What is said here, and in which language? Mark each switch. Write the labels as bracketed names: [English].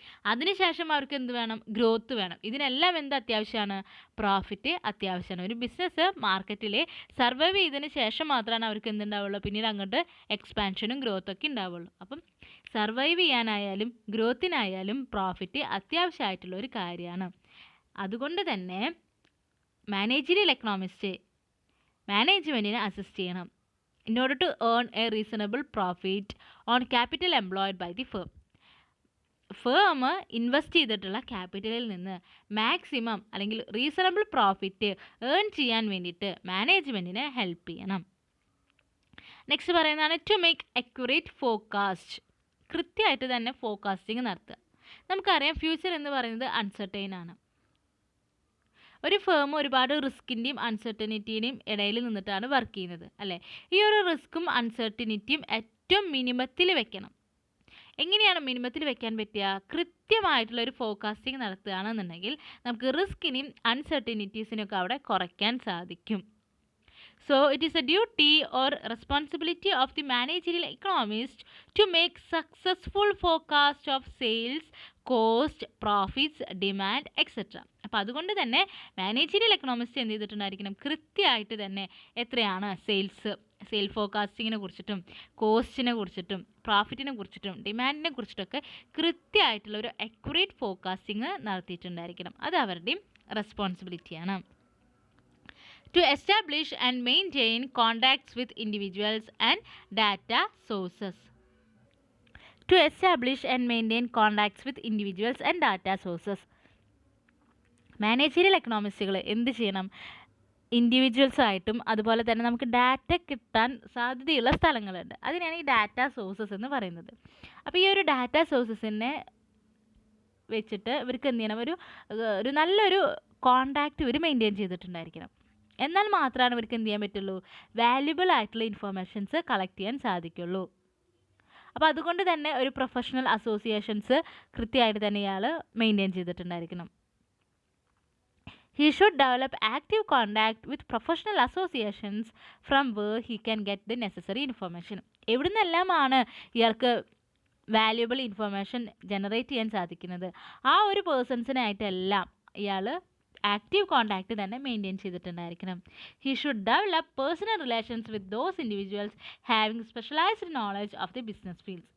[Malayalam] അതിനുശേഷം അവർക്ക് എന്ത് വേണം, ഗ്രോത്ത് വേണം. ഇതിനെല്ലാം എന്ത് അത്യാവശ്യമാണ്, പ്രോഫിറ്റ് അത്യാവശ്യമാണ്. ഒരു ബിസിനസ് മാർക്കറ്റിൽ സർവൈവ് ചെയ്തതിന് ശേഷം മാത്രമാണ് അവർക്ക് എന്തുണ്ടാവുള്ളൂ, പിന്നീട് അങ്ങോട്ട് എക്സ്പാൻഷനും ഗ്രോത്തൊക്കെ ഉണ്ടാവുള്ളൂ. അപ്പം സർവൈവ് ചെയ്യാനായാലും ഗ്രോത്തിനായാലും പ്രോഫിറ്റ് അത്യാവശ്യമായിട്ടുള്ള ഒരു കാര്യമാണ്. അതുകൊണ്ട് തന്നെ മാനേജീരിയൽ എക്കണോമിസ്റ്റ് മാനേജ്മെൻറ്റിനെ അസിസ്റ്റ് ചെയ്യണം [English] in order to earn a reasonable profit on capital employed by the firm. [Malayalam] Firm invest ചെയ്തിട്ടുള്ള ക്യാപിറ്റലിൽ നിന്ന് മാക്സിമം അല്ലെങ്കിൽ റീസണബിൾ പ്രോഫിറ്റ് ഏൺ ചെയ്യാൻ വേണ്ടിയിട്ട് മാനേജ്മെൻറ്റിനെ ഹെൽപ്പ് ചെയ്യണം. നെക്സ്റ്റ് പറയുന്നതാണ് [English] To make accurate forecast. [Malayalam] കൃത്യമായിട്ട് തന്നെ ഫോർകാസ്റ്റിംഗ് നടത്തുക. നമുക്കറിയാം ഫ്യൂച്ചർ എന്ന് പറയുന്നത് അൺസർട്ടൈൻ ആണ്. ഒരു ഫേം ഒരുപാട് റിസ്കിൻ്റെയും അൺസർട്ടനിറ്റീൻ്റെയും ഇടയിൽ നിന്നിട്ടാണ് വർക്ക് ചെയ്യുന്നത് അല്ലേ. ഈ ഒരു റിസ്ക്കും അൺസർട്ടനിറ്റിയും ഏറ്റവും മിനിമത്തിൽ വെക്കണം. എങ്ങനെയാണ് മിനിമത്തിൽ വെക്കാൻ പറ്റുക, കൃത്യമായിട്ടുള്ളൊരു ഫോർകാസ്റ്റിംഗ് നടത്തുകയാണെന്നുണ്ടെങ്കിൽ നമുക്ക് റിസ്കിനെയും അൺസർട്ടനിറ്റീസിനൊക്കെ അവിടെ കുറയ്ക്കാൻ സാധിക്കും. [English] So it is a duty or responsibility of the managerial economist to make successful forecast of sales, cost, profits, demand etcetera. [Malayalam] അപ്പോൾ അതുകൊണ്ട് തന്നെ മാനേജീരിയൽ എക്കണോമിസ്റ്റ് എന്ത് ചെയ്തിട്ടുണ്ടായിരിക്കണം, കൃത്യമായിട്ട് തന്നെ എത്രയാണ് സെയിൽ ഫോർകാസ്റ്റിങ്ങിനെ കുറിച്ചിട്ടും കോസ്റ്റിനെ കുറിച്ചിട്ടും പ്രോഫിറ്റിനെ കുറിച്ചിട്ടും ഡിമാൻഡിനെ കുറിച്ചിട്ടൊക്കെ കൃത്യമായിട്ടുള്ള ഒരു അക്യുറേറ്റ് ഫോർകാസ്റ്റിംഗ് നടത്തിയിട്ടുണ്ടായിരിക്കണം. അത് അവരുടെയും റെസ്പോൺസിബിലിറ്റിയാണ്. [English] To establish and maintain contacts with individuals and data sources. To establish and maintain contacts with individuals and data sources. [Malayalam] Managerial എക്കണോമിസ്റ്റുകൾ എന്ത് ചെയ്യണം, ഇൻഡിവിജ്വൽസായിട്ടും അതുപോലെ തന്നെ നമുക്ക് ഡാറ്റ കിട്ടാൻ സാധ്യതയുള്ള സ്ഥലങ്ങളുണ്ട്. അതിനാണ് ഈ ഡാറ്റ സോഴ്സസ് എന്ന് പറയുന്നത്. അപ്പോൾ ഈ ഒരു ഡാറ്റ സോഴ്സസിനെ വെച്ചിട്ട് ഇവർക്ക് എന്ത് ചെയ്യണം, ഒരു നല്ലൊരു കോണ്ടാക്റ്റ് ഇവർ മെയിൻറ്റെയിൻ ചെയ്തിട്ടുണ്ടായിരിക്കണം. എന്നാൽ മാത്രമാണ് ഇവർക്ക് എന്ത് ചെയ്യാൻ പറ്റുള്ളൂ, വാല്യുബിൾ ആയിട്ടുള്ള ഇൻഫർമേഷൻസ് കളക്ട് ചെയ്യാൻ സാധിക്കുള്ളൂ. അപ്പോൾ അതുകൊണ്ട് തന്നെ ഒരു പ്രൊഫഷണൽ അസോസിയേഷൻസ് കൃത്യമായിട്ട് തന്നെ ഇയാൾ maintain ചെയ്തിട്ടുണ്ടായിരിക്കണം. [English] He should develop active contact with professional associations from where he can get the necessary information. [Malayalam] എവിടെ നിന്നെല്ലാമാണ് ഇയാൾക്ക് വാല്യുബിൾ ഇൻഫർമേഷൻ ജനറേറ്റ് ചെയ്യാൻ സാധിക്കുന്നത്, ആ ഒരു പേഴ്സൺസിനായിട്ടെല്ലാം ഇയാൾ ആക്റ്റീവ് കോണ്ടാക്റ്റ് തന്നെ maintain ചെയ്തിട്ടുണ്ടായിരിക്കണം. [English] He should develop personal relations with those individuals having specialised knowledge of the business fields.